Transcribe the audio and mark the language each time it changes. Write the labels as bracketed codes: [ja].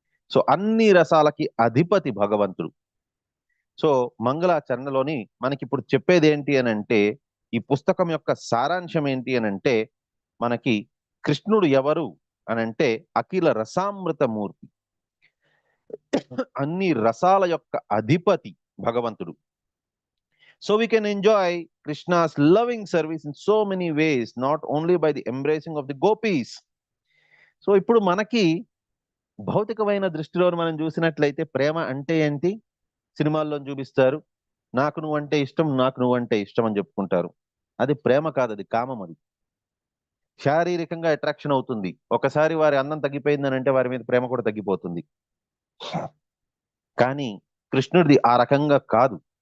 [te] So అన్ని రసాలకి అధిపతి భగవంతుడు. సో మంగళాచరణలోని మనకి ఇప్పుడు చెప్పేది ఏంటి అని అంటే, ఈ పుస్తకం యొక్క సారాంశం ఏంటి అని అంటే, మనకి కృష్ణుడు ఎవరు అని అంటే అఖిల రసామృత మూర్తి, అన్ని రసాల యొక్క అధిపతి భగవంతుడు. [en] So we can enjoy Krishna's loving service in so many ways, not only by the embracing of the gopis. [te] So ఇప్పుడు మనకి భౌతికమైన దృష్టిలో మనం చూసినట్లయితే ప్రేమ అంటే ఏంటి? సినిమాల్లో చూపిస్తారు, నాకు నువ్వంటే ఇష్టం, నాకు నువ్వంటే ఇష్టం అని చెప్పుకుంటారు. అది ప్రేమ కాదు, అది కామం. అది శారీరకంగా అట్రాక్షన్ అవుతుంది. ఒకసారి వారి అందం తగ్గిపోయిందని అంటే వారి మీద ప్రేమ కూడా తగ్గిపోతుంది. కానీ కృష్ణుడిది ఆ రకంగా కాదు.